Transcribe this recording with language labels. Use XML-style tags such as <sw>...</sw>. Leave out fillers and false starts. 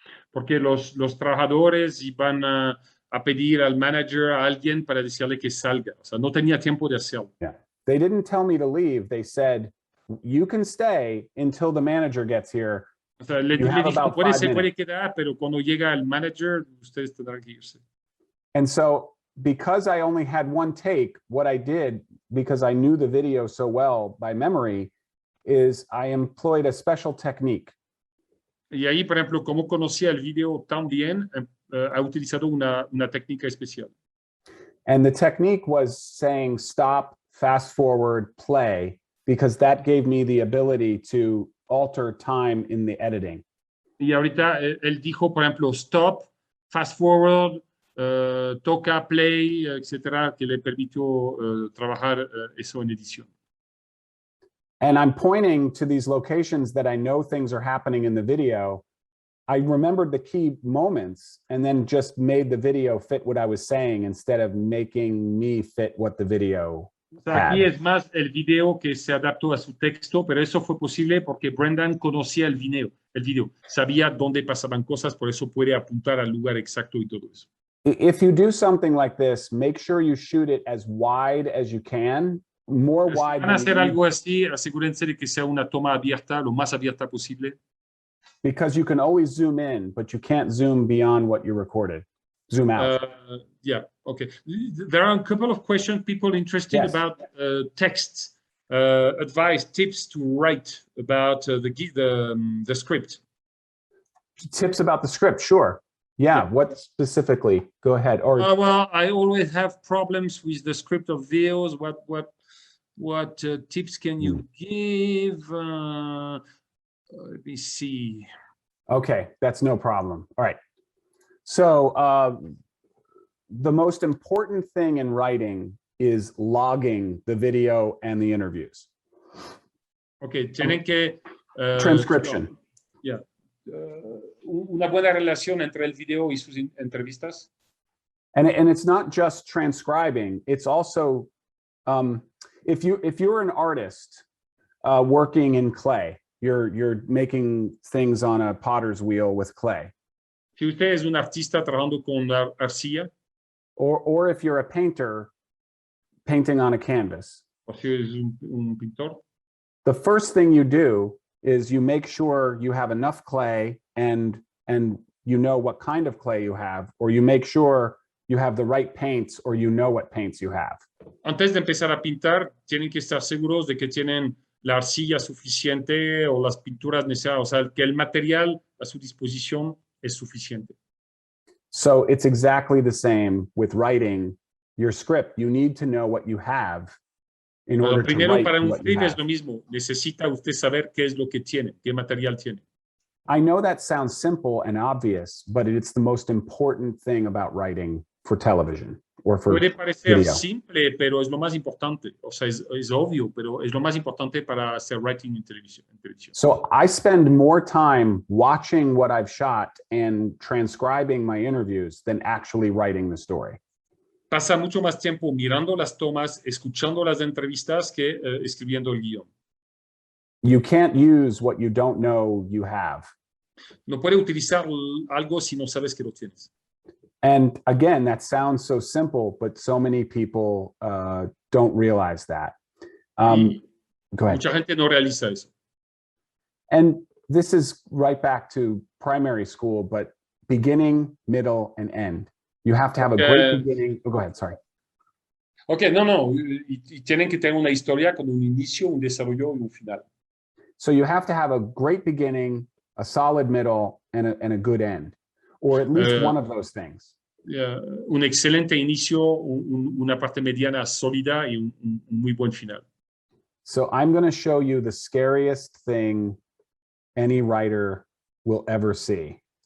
<es>Porque los trabajadores iban a pedir al manager, a alguien para decirle que salga. O sea, no tenía tiempo de hacerlo.</es> <en>Yeah. They didn't tell me to leave. They said, you can stay until the manager gets here.</en> <es>O sea, le dijo, se puede quedar, pero cuando llega el manager, ustedes tendrán que irse.</es> <en>And so, because I only had one take, what I did, because I knew the video so well by memory, is I employed a special technique.</en> <es>Y ahí, por ejemplo, como conocía el video tan bien, ha utilizado una técnica especial.</es> <en>And the technique was saying stop, fast forward, play, because that gave me the ability to alter time in the editing.</en> <es>Y ahorita él dijo, por ejemplo,</es> <en>stop, fast forward,</en> <es>toca, play, etcétera, que le permitió trabajar eso en edición.</es> <en>And I'm pointing to these locations that I know things are happening in the video. I remembered the key moments and then just made the video fit what I was saying instead of making me fit what the video</en> <es>O sea, aquí es más el video que se adaptó a su texto, pero eso fue posible porque Brendan conocía el video, sabía dónde pasaban cosas, por eso puede apuntar al lugar exacto y todo eso.</es> <en>If you do something like this, make sure you shoot it as wide as you can, more wide.</en> <es>Si van a hacer algo así, asegúrense de que sea una toma abierta, lo más abierta posible.</es> <en>Because you can always zoom in, but you can't zoom beyond what you recorded. Zoom out. Yeah, okay. There are a couple of questions, people interested about texts, advice, tips to write about the script. Tips about the script, sure. Yeah, what specifically? Go ahead. Or well, I always have problems with the script of videos. What tips can you give? Let me see. Okay, that's no problem. All right. So the most important thing in writing is logging the video and the interviews.</en> <es>Ok, tienen que...</es> <en>Transcription. Yeah.</en> <es>Una buena relación entre el video y sus entrevistas.</es> <en>And it's not just transcribing, it's also, if you're an artist working in clay, you're making things on a potter's wheel with clay.</en> <es>Si usted es un artista trabajando con arcilla.</es> <en>Or if you're a painter painting on a canvas.</en> <es>O si es un pintor.</es> <en>The first thing you do is you make sure you have enough clay and you know what kind of clay you have, or you make sure you have the right paints, or you know what paints you have.</en> <es>Antes de empezar a pintar, tienen que estar seguros de que tienen la arcilla suficiente o las pinturas necesarias, o sea, que el material a su disposición es suficiente.</es> <en>So it's exactly the same with writing your script. You need to know what you have in order to write</en> <es>para un</es> <en>what you</en> <es>script es</es> <en>have.</en> <es>lo mismo. Necesita usted saber qué es lo que tiene, qué material tiene.</es> <en>I know that sounds simple and obvious, but it's the most important thing about writing for television or for</en> <es>Puede parecer</es> <en>video.</en> <es>simple, pero es lo más importante. O sea, es obvio, pero es lo más importante para hacer writing en televisión.</es> <en>So I spend more time watching what I've shot and transcribing my interviews than actually writing the story.</en> <es>Pasa mucho más tiempo mirando las tomas, escuchando las entrevistas que escribiendo el guión.</es> <en>You can't use what you don't know you have.</en> <es>No puede utilizar algo si no sabes que lo tienes.</es> <en>And again, that sounds so simple, but so many people don't realize that. Go ahead.</en> <es>Mucha gente no realiza eso.</es> <en>And this is right back to primary school, but beginning, middle, and end. You have to have a great beginning. Oh, go ahead, sorry.</en> <es>Ok, no. Y tienen que tener una historia con un inicio, un desarrollo y un final.</es> <en>So you have to have a great beginning, a solid middle, and a good end, or at least one of those things.</en> <es>Un excelente inicio, una parte mediana sólida y un muy buen final.</es> <en>So I'm going to show you the scariest thing any writer will ever see.</en>